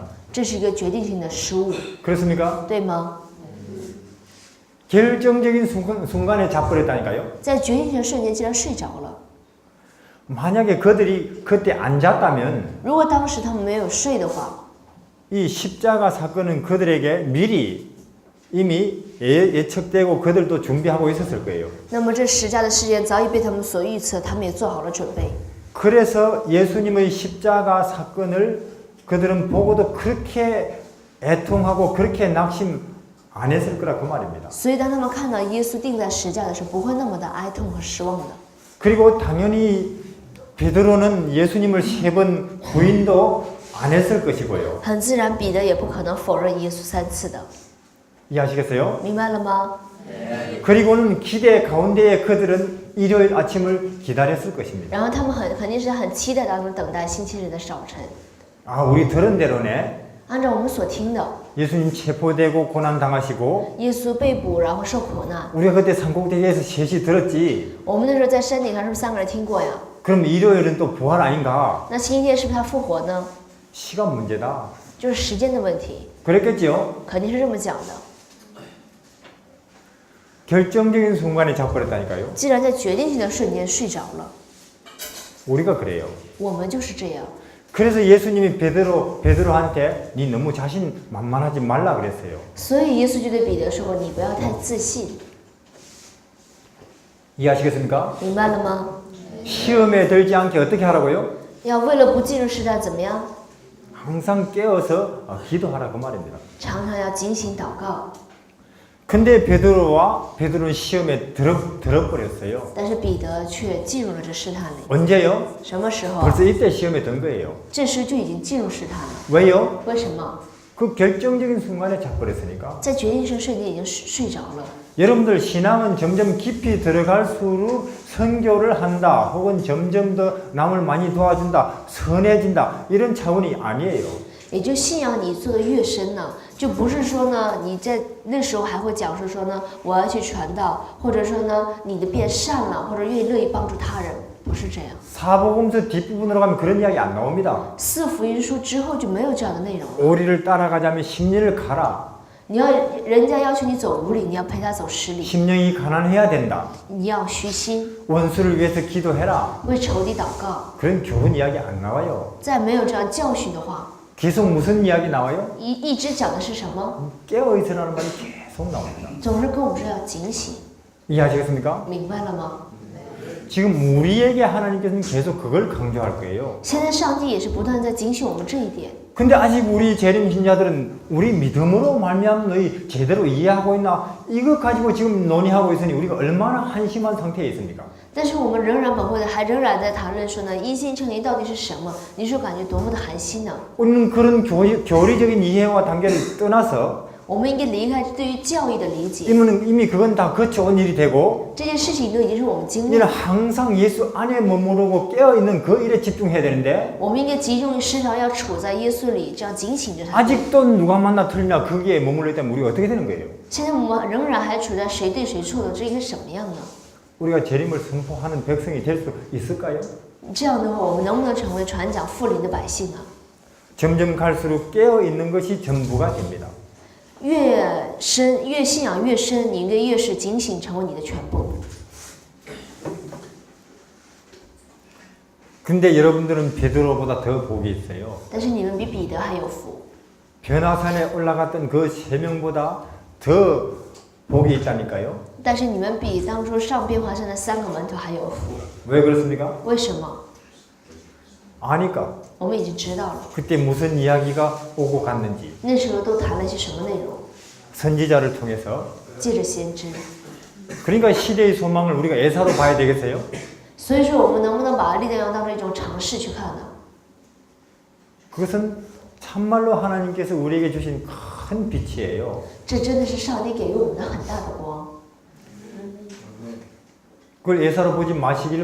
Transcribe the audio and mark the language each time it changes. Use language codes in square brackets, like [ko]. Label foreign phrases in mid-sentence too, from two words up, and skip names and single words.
[zh] 这是一个决定性的失误， [ko] 그렇습니까? [zh] 对吗？ [ko] 결정적인 순간에 자버렸다니까요. [zh] 在决定性的瞬间竟然睡着了。 [ko] 만약에 그들이 그때 안 잤다면 [zh] 如果当时他们没有睡的话， [ko] 이 십자가 사건은 그들에게 미리 이미 예측되고 그들도 준비하고 있었을 거예요. [zh] 那么这十架的事件早已被他们所预测，他们也做好了准备。 [ko] 그래서 예수님의 십자가 사건을 그들은 보고도 그렇게 애통하고 그렇게 낙심 안 했을 거라 그 말입니다. [zh] 所以当他们看到耶稣钉在十架的时候，不会那么的哀痛和失望的。 [ko] 그리고 당연히 베드로는 예수님을 3번 부인도 안 했을 것이고요. [zh] 很自然，彼得也不可能否认耶稣3次的， [ko] 이해하시겠어요? [zh] 明白了吗？ [ko] 그리고는 기대 가운데에 그들은 일요일 아침을 기다렸을 것입니다. [zh] 然后他们肯定是很期待当中等待星期日的早晨。 [ko] 우리 들은 대로네. [zh] 按照我们所听的， [ko] 예수님 체포되고 고난 당하시고 [zh] 耶稣被捕，然后受苦难。 [ko] 우리가 그때 산꼭대기에서 셋이 들었지. [zh] 我们那时候在山顶上是不是3个人听过呀？ [ko] 그럼 일요일은 또 부활 아닌가? [zh] 那星期天是不是他复活呢？ [ko] 시간 문제다. [zh] 就是时间的问题， [ko] 그랬겠죠? [zh] 肯定是这么讲的。 [ko] 결정적인 순간에 자버렸다니까요. [zh] 既然在决定性的瞬间睡着了， [ko] 우리가 그래요. [zh] 我们就是这样。 [ko] 그래서 예수님이 베드로한테 니 너무 자신 만만하지 말라 그랬어요. [zh] 所以耶稣就对彼得说过：“你不要太自信。 [ko] 이해하시겠습니까? [zh] 明白了吗？ [ko] 시험에 들지 않게 어떻게 하라고요? [zh] 要为了不进入试探，怎么样？ [ko] 항상 깨어서 기도하라 그 말입니다. [zh] 常常要警醒祷告。 [ko] 근데 베드로는 시험에 들어버렸어요. [zh] 但是彼得却进入了这试探里。 [ko] 언제요? [zh] 什么时候啊？ [ko] 벌써 이때 시험에 든 거예요. [zh] 这时就已经进入试探了。 [ko] 왜요? [zh] 为什么？ [ko] 그 결정적인 순간에 자버렸으니까. [zh] 在决定性瞬间已经睡着了。 [ko] 여러분들 신앙은 점점 깊이 들어갈수록 선교를 한다 혹은 점점 더 남을 많이 도와준다 선해진다 이런 차원이 아니에요. [zh] 也就信仰你做的越深呢，就不是说呢你在那时候还会讲述说呢我要去传道，或者说呢你的变善了，或者愿意乐意帮助他人，不是这样。 [ko] 사복음서 뒷부분으로 가면 그런 이야기 안 나옵니다. [zh] 四福音书之后就没有这样的内容了。 [ko] 오리를 따라가자면 10리를 가라. [zh] 人家要求你走无礼，你要陪他走十里， [ko] 심령이 가난해야 된다. [zh] 你要虚心， [ko] 원수를 위해서 기도해라. [zh] 为仇敌祷告。 [ko] 그런 교훈 이야기 안 나와요. [zh] 再没有这样教训的话， [ko] 계속 무슨 이야기 나와요? [zh] 一直讲的是什么？ [ko] 깨어있으라는 말이 계속 나옵니다. [zh] 总是跟我们说要警醒， [ko] 이해하시겠습니까? [zh] 明白了吗？ [ko] 지금 우리에게 하나님께서는 계속 그걸 강조할 거예요. [zh] 现在上帝也是不断在警醒我们这一点。 [ko] 근데 아직 우리 재림 신자들은 우리 믿음으로 말미암아 너희 제대로 이해하고 있나? 이거 가지고 지금 논의하고 있으니 우리가 얼마나 한심한 상태에 있습니까? [zh] 但是我们仍然本会的还仍然在谈论说呢，因信称义到底是什么？你说感觉多么的寒心呢？ [ko] 우리는 그런 교리적인 이해와 단계를 떠나서 [zh] 我们应该离开对于教义的理解， [ko] 이미 그건 다 거쳐온 일이 되고 [zh] 这件事情都已经是我们经历 [ko] 우리는 [zh] 的。 [ko] 항상 예수 안에 머무르고 깨어있는 그 일에 집중해야 되는데 [zh] 我们应该集中于时常要处在耶稣里，这样警醒着他。 [ko] 아직도 누가 만나 틀리냐 거기에 머물러 있다면 우리가 어떻게 되는 거예요? [zh] 现在我们仍然还处在谁对谁错的，这应该什么样呢？ [ko] 우리가 재림을 선포하는 백성이 될 수 있을까요? [zh] 这样的话，我们能不能成为传讲复临的百姓呢？ [ko] 점점 갈수록 깨어있는 것이 전부가 됩니다. [zh] 越深，越信仰越深，你应该越是警醒，成为你的全部。 [ko] 근데 여러분들은 베드로보다 더 복이 있어요. [zh] 但是你们比彼得还有福， [ko] 변화산에 올라갔던 그 세 명보다 더 복이 있다니까요. [zh] 但是你们比当初上变化山的3个门徒还有福。 [ko] 왜 그렇습니까? [zh] 为什么？ [ko] 아니까. [zh] 我们已经知道了， [ko] 그때 무슨 이야기가 오고 갔는지 [zh] 那时候都谈了一些什么内容？ [ko] 선지자를 통해서. [zh] 借着先知。 [ko] 그러니까 시대의 소망을 우리가 애사로 봐야 되겠어요? [zh] 所以说，我们能不能把历代当成一种尝试去看呢？ [ko] 그것은 참말로 하나님께서 우리에게 주신 큰 빛이에요. [zh] 这真的是上帝给予我们的很大的光， [ko] 그걸 애사로 보지 마시기를